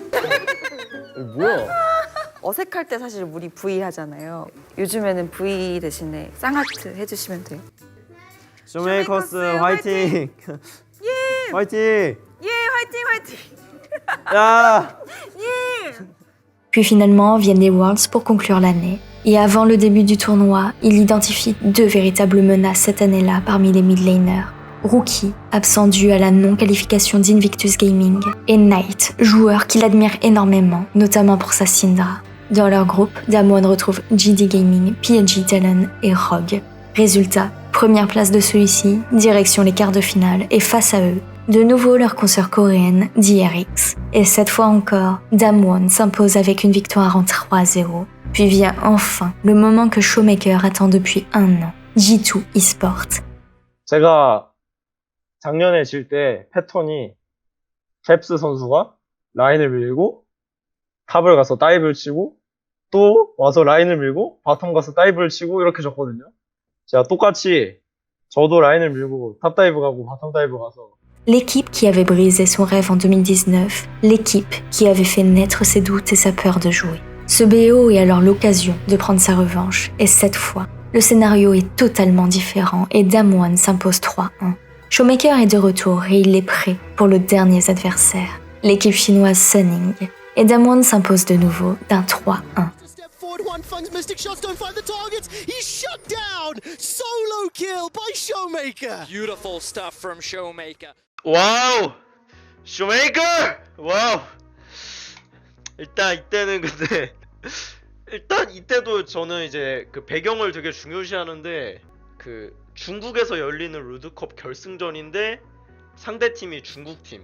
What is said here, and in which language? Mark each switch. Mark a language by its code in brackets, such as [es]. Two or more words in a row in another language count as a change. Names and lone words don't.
[ko] 뭐야? 어색할 때 사실 우리 V 하잖아요. 요즘에는 V 대신에 쌍하트 해주시면 돼요. 쇼메이커스 화이팅! 예! 화이팅! 예, 화이팅 화이팅! 야! 예! [fr] Puis finalement viennent les Worlds pour conclure l'année. Et avant le début du tournoi, il identifie deux véritables menaces cette année-là parmi les mid laners. Rookie, absent dû à la non-qualification d'Invictus Gaming, et Knight, joueur qu'il admire énormément, notamment pour sa Syndra. Dans leur groupe, Damwon retrouve GD Gaming, PLG Talon et Rogue. Résultat, première place de celui-ci, direction les quarts de finale, et face à eux, de nouveau leur consoeur coréenne, DRX. Et cette fois encore, Damwon s'impose avec une victoire en 3-0. Puis vient enfin le moment que Showmaker attend depuis un an, G2 eSport. [ko] 제가 작년에 질 때 패턴이 캡스 선수가 라인을 밀고 탑을 가서 다이브를 치고 또 와서 라인을 밀고 바텀 가서 다이브를 치고 이렇게 졌거든요. 제가 똑같이 저도 라인을 밀고 탑 다이브 가고 바텀 다이브 가서 [fr] L'équipe qui avait brisé son rêve en 2019, l'équipe qui avait fait naître ses doutes et sa peur de jouer. Ce BO est alors l'occasion de prendre sa revanche, et cette fois, le scénario est totalement différent et Damwon s'impose 3-1. Showmaker est de retour et il est prêt pour le dernier adversaire, l'équipe chinoise Suning, et Damwon s'impose de nouveau d'un 3-1. [en] Fun's Mystic shots don't find the targets. He's shut down. Solo kill by Showmaker. Beautiful stuff from Showmaker. [ko] 와우! 쇼메이커! 와우! 일단 이때는 근데 일단 이때도 저는 이제 그 배경을 되게 중요시하는데 그 중국에서 열리는 르드컵 결승전인데 상대팀이 중국팀.